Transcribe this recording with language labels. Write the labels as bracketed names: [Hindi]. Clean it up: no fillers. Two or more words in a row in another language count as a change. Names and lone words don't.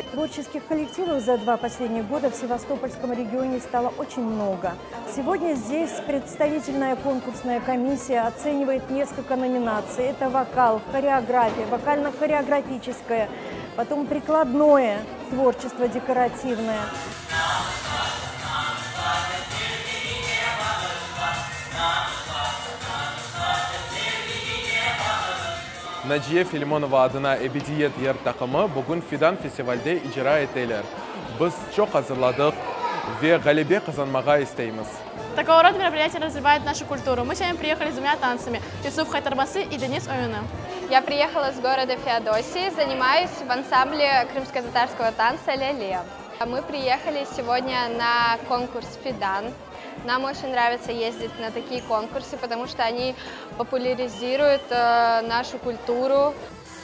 [Russian] Творческих коллективов за 2 последних года в Севастопольском регионе стало очень много. Сегодня здесь представительная конкурсная комиссия оценивает несколько номинаций. Это вокал, хореография, вокально-хореографическое, потом прикладное творчество декоративное. [Crimean Tatar] Naciye Filmonova adına Ebediyet yer takımı bugün Fidan Festival'de icra ettiler. Biz çok hazırladık ve galibi kazanmaya isteyimiz. [Russian] Такого рода мероприятия развивают нашу культуру. Мы сегодня приехали с 2 танцами – Юсуф Хайтарбасы и Денис Оюна. Я приехала с города Феодосии, занимаюсь в ансамбле крымско-татарского танца «Ляле». Мы приехали сегодня на конкурс «Фидан». Нам очень нравится ездить на такие конкурсы, потому что они популяризируют нашу культуру.